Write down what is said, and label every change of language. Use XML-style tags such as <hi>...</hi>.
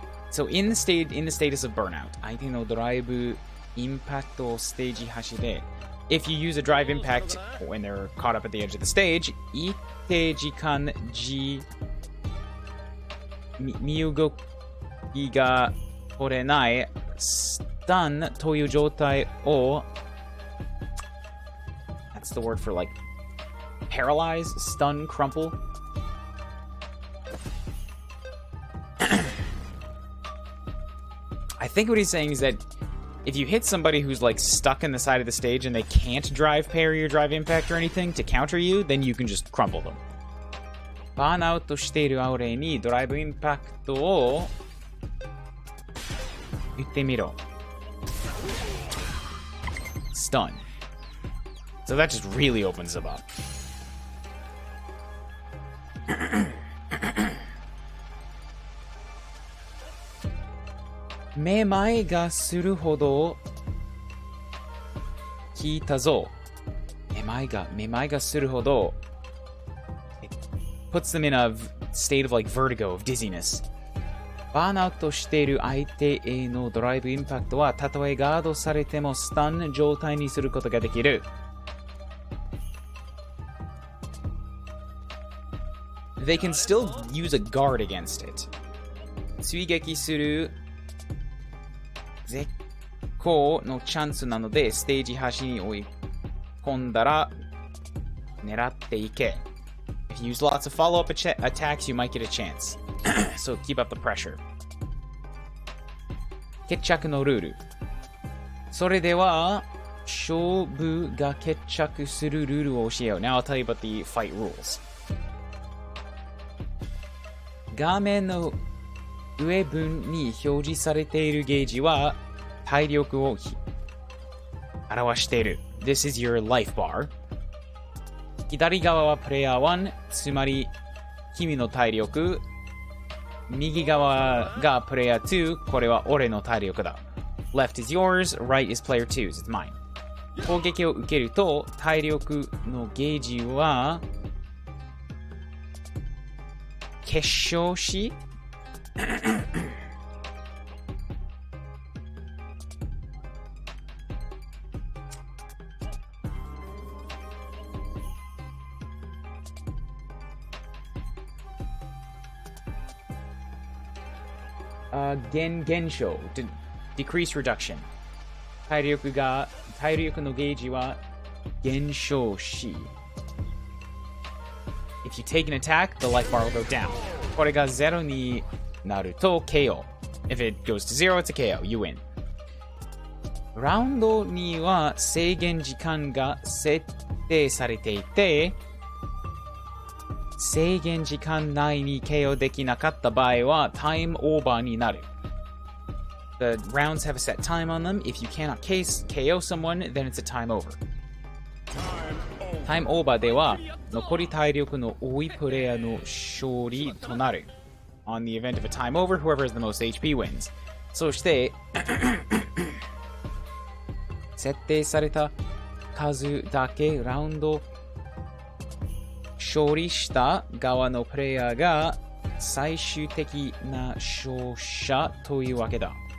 <en>So in the status of burnout,</en> <ja>相手のドライブインパクトをステージ端で</ja> <en>if you use a drive impact when they're caught up at the edge of the stage,</en> <ja>一定時間身動きが取れないスタンという状態を</ja> <en>That's the word for like paralyze, stun, crumple. I think what he's saying is that if you hit somebody who's like stuck in the side of the stage and they can't drive parry or drive impact or anything to counter you, then you can just crumple them.</en> <ja>バーンアウトしているアウレにドライブインパクトを言ってみろ。</ja> <en>Stun. So that just really opens them up.</en> <ja>めまいがするほど聞いたぞ。めまいがするほど</ja> <en>It puts them in a state of like vertigo, of dizziness.</en> <ja>バーンアウトしている相手へのドライブインパクトはたとえガードされてもスタン状態にすることができる。</ja> <en>They can still use a guard against it.</en> <ja>追撃する絶好のチャンスなので、ステージ端に追い込んだら狙っていけ。</ja> <en>If you use lots of follow-up attacks, you might get a chance. So keep up the pressure.</en> <ja>決着のルール。それでは、勝負が決着するルールを教えよう。</ja> <en>Now I'll tell you about the fight rules.</en> <ja>画面の上分に表示されているゲージは体力を表している。</ja> <en>This is your life bar.</en> <ja>左側はプレイヤー1、つまり君の体力。右側がプレイヤー2、これは俺の体力だ。</ja> <en>Left is yours, right is player 2's, it's mine.</en> <ja>攻撃を受けると体力のゲージは結晶し</ja> <en>減少 decrease reduction</en> <ja>体力のゲージは減少し</ja> <en>If you take an attack, the life bar will go down.</en> <ja>これが0になると</ja> <en>KO. If it goes to 0, it's a KO. You win.</en> <ja>ラウンドには制限時間が設定されていて、制限時間内に KO できなかった場合はタイムオーバーになる。</ja> <en>The rounds have a set time on them. If you cannot KO someone, then it's a time over.</en> <ja>タイムオーバーでは残り体力の多いプレイヤーの勝利となる。</ja> <en>On the event of a time over, whoever has the most HP wins.</en> <ja>そして設定された数だけラウンド勝利した側のプレイヤーが最終的な勝者というわけだ。</ja>